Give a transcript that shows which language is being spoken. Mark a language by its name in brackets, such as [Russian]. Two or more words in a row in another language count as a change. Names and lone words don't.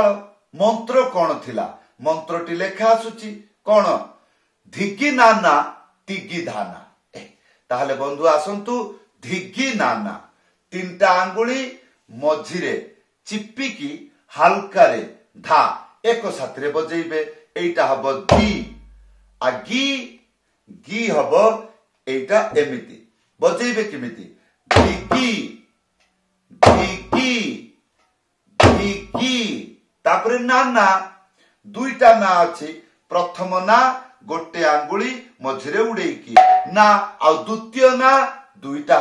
[Odia] ମନ୍ତ୍ର କୋଣ ଥିଲା ମନ୍ତ୍ରଟି ଲେଖା ଆସୁଛି କୋଣ ଧିଗି ନାନା ତିଗି ଧାନା ତାହେଲେ ବନ୍ଧୁ ଆସନ୍ତୁ ଧିଗି ନାନା ତିନିଟା ଆଙ୍ଗୁଳି ମଝିରେ ଚିପିକି ହାଲକାରେ ଧା ଏକ ସାଥି ବଜେଇବେ ଏଟା ହବ ଗି ଆ ଗି ହବ ଏଟା ଏମିତି ବଜେଇବେ କେମିତି ଧିଗି ତାପରେ ନାନା ଦୁଇଟା ନା ଅଛି ପ୍ରଥମ ନା ଗୋଟେ ଆଙ୍ଗୁଳି ମଝିରେ ଉଡ଼େଇକି ନା ଆ ଦ୍ୱିତୀୟ ନା ଦୁଇଟା